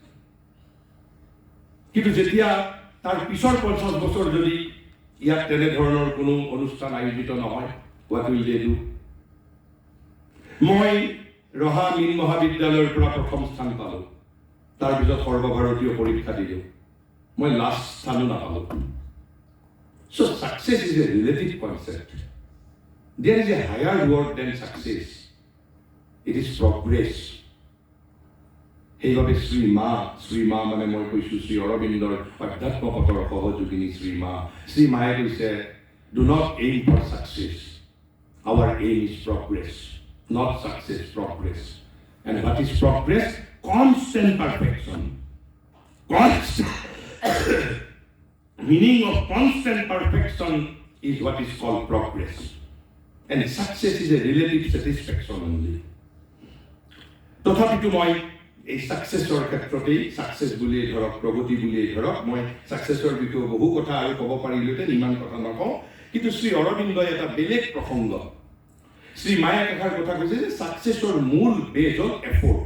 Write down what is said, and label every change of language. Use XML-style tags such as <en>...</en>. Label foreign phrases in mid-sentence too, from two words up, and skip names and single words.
<as>কিন্তু যেতিয়া তাৰ পিছৰ 50 বছৰ যদি ইয়াত তেনেধৰণৰ কোনো অনুষ্ঠান আয়োজিত নহয়,</as> <en>what will they do?</en> <as>মই ৰহা মীন মহাবিদ্যালয়ৰ পৰা প্ৰথম স্থান পালোঁ। তাৰপিছত সৰ্বভাৰতীয় পৰীক্ষা দিলোঁ, মই লাষ্ট স্থানো নাপালোঁ।</as> <en>So success is a relative concept. There is a higher word than success. It is progress.</en> <as>সেইভাবে শ্ৰীমা মানে মই কৈছোঁ শ্ৰী অৰবিন্দৰ অধ্যাত্মপথৰ সহযোগিনী শ্ৰীমা। শ্ৰীমায়ে কৈছে,</as> <en>do not aim for success. Our aim is progress, not success, progress. And what is progress? Constant perfection. Meaning of constant perfection is what is called progress. And success is a relative satisfaction only.</en> <as>তথাপিতো মই এই সাকসেছৰ ক্ষেত্ৰতেই, সাকসেছ বুলিয়ে ধৰক, প্ৰগতি বুলিয়ে ধৰক, মই সাকসেছৰ বিষয়ে বহু কথা আৰু ক'ব পাৰিলোহেঁতেন, ইমান কথা নকওঁ। কিন্তু শ্ৰী অৰবিন্দই এটা বেলেগ প্ৰসংগ, শ্ৰী মায়ে এষাৰ কথা কৈছে যে সাকসেছৰ মূল বেজ হ'ল এফৰ্ট।</as>